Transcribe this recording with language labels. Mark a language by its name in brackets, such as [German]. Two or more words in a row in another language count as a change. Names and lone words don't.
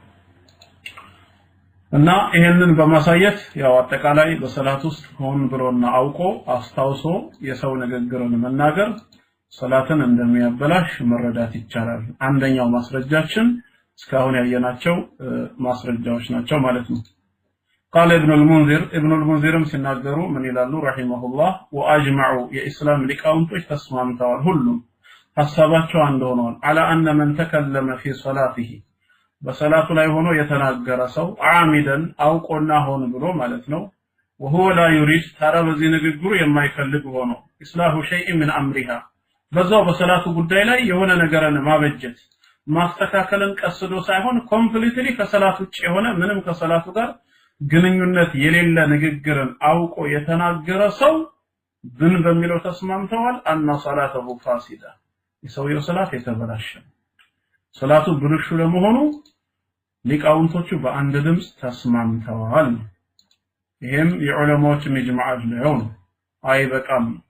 [Amharic] እና ይሄንን በማሳየት ያው አጠቃላይ በሰላት ውስጥ ሆን ብሎና አውቆ አስታውሶ የሰው ንግግርን መናገር ሰላትን እንደሚያበላሽ መረዳት ይቻላል አንደኛው ማስረጃችን እስካሁን ያየናቸው ማስረጃዎች ናቸው ማለት ነው [Arabic] قال ابن المنذر [Amharic] ሲናገሩ ምን ይላሉ [Arabic] رحمه الله واجمعوا [Amharic] የኢስላም ሊቃውንቶች ተስማምተዋል ሁሉም ሐሳባቸው አንድ ሆነዋል على [Arabic] ان من تكلم في صلاته [Amharic] በሰላቱ ላይ ሆኖ የተናገረ ሰው ዓሚደን አውቆና ሆን ብሎ ማለት ነው [Arabic] وهو لا [Amharic] يريد ተራ በዚህ ንግግሩ የማይፈልግ ሆኖ [Arabic] إصلاح شيء من أمرها [Amharic] በዛው በሰላቱ ጉዳይ ላይ የሆነ ነገርን ማበጀት ማስተካከልን ቀስዶ ሳይሆን ኮምፕሊትሊ ከሰላቱ ውጭ የሆነ ምንም ከሰላቱ ጋር ግንኙነት የሌለ ንግግርን አውቆ የተናገረ ሰው ብን በሚለው ተስማምተዋል [Arabic] أن صلاته فاسدة [Amharic] የሰውየው ሰላት የተበላሸ ሰላቱ ብልሹ ለመሆኑ ሊቃውንቶቹ በአንድ ድምጽ ተስማምተዋል ይሄም የዑለማዎች መጅማዕ ነው አይበቃም